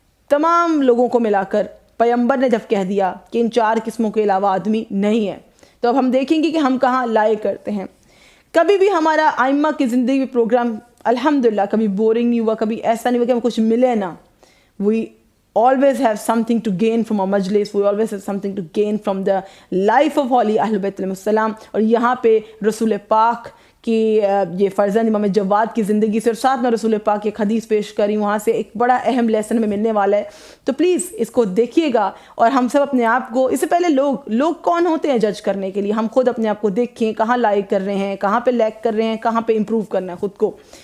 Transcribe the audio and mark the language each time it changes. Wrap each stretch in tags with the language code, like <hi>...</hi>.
<ur>تمام لوگوں کو ملا کر پیغمبر نے جب کہہ دیا کہ ان 4 قسموں کے علاوہ آدمی نہیں ہے, تو اب ہم دیکھیں گے کہ ہم کہاں لائے کرتے ہیں. کبھی بھی ہمارا آئمہ کی زندگی میں پروگرام الحمدللہ کبھی بورنگ نہیں ہوا, کبھی ایسا نہیں ہوا کہ ہم کچھ ملے نا.</ur> <en>We always have something to gain from our majlis, we always have something to gain from the life of holy Ahl Bayt علیہ السلام.</en> <ur>اور یہاں پہ رسول پاک کہ یہ فرزند امام جواد کی زندگی سے اور ساتھ میں رسول پاک کی ایک حدیث پیش کری, وہاں سے ایک بڑا اہم لیسن میں ملنے والا ہے. تو پلیز اس کو دیکھیے گا, اور ہم سب اپنے آپ کو, اس سے پہلے لوگ کون ہوتے ہیں جج کرنے کے لیے, ہم خود اپنے آپ کو دیکھیں کہاں لائک کر رہے ہیں, کہاں پہ لیک کر رہے ہیں, کہاں پہ امپروو کرنا ہے خود کو.</ur>